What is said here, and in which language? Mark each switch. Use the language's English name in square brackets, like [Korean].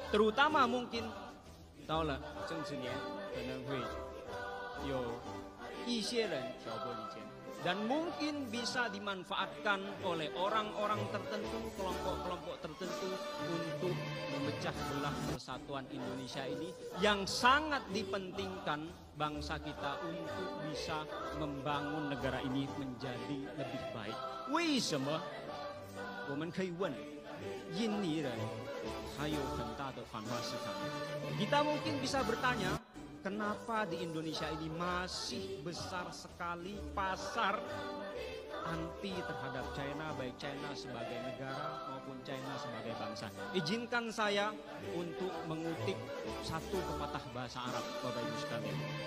[Indonesian] Terutama mungkin [Chinese] 到了政治年可能会有一些人挑拨离间， [Indonesian] dan mungkin bisa dimanfaatkan oleh orang-orang tertentu, kelompok-kelompok tertentu untuk memecah belah persatuan Indonesia ini yang sangat dipentingkan bangsa kita untuk bisa membangun negara ini menjadi lebih baik. [Chinese] 为什么我们可以问印尼人还有很大的反华市场？ [Indonesian] Kita mungkin bisa bertanya, kenapa di Indonesia ini masih besar sekali pasar anti terhadap China, baik China sebagai negara maupun China sebagai bangsa. Izinkan saya untuk mengutip satu pepatah bahasa Arab, Bapak Ibu sekalian.